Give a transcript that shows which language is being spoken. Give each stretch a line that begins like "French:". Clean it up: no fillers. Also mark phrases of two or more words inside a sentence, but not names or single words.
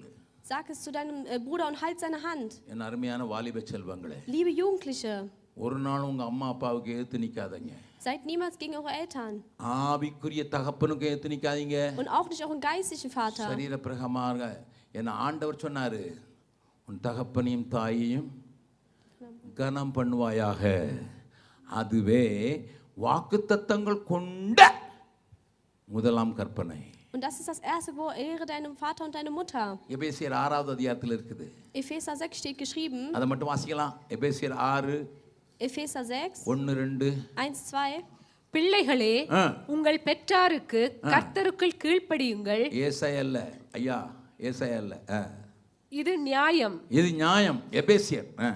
German: Sag es zu deinem Bruder und halt seine Hand.
Tamil: என் அருமையான வாலிப செல்வங்களே,
German: Liebe Jugendliche,
Tamil: ஒரு நாள் உங்க அம்மா அப்பாவுக்கு எதிர்த்து நிக்காதீங்க.
German: seid niemals gegen eure Eltern.
Tamil: ஆவிக்குரிய தகப்பனுக்கு எதிர்த்து நிக்காதீங்க.
German: Und auch nicht euren geistlichen Vater.
Tamil: சரீர பிரகமாக என்ன ஆண்டவர் சொன்னாரு, உன் தகப்பனையும் தாயையும் கனம் பண்ணுவாயாக. அதுவே வாக்குத்தத்தங்கள் கொண்ட முதலாம் கற்பனை.
German: Und das ist das erste Gebot, ehre deinen Vater und deine Mutter.
Tamil: எபேசியர் 6வது அதிகாரத்தில் இருக்குது.
German: Epheser 6 steht geschrieben.
Tamil: அதை மட்டும் வாசிக்கலாம். எபேசியர் 6
German: Epheser 6, 1-2. 1-2.
Tamil: பிள்ளைகளே, உங்கள் பெற்றாருக்கு கர்த்தருக்குள் கீழ்ப்படியுங்கள். ஏசாயா இல்ல ஐயா, ஏசாயா இல்ல. இது நியாயம். இது நியாயம். எபேசியர்.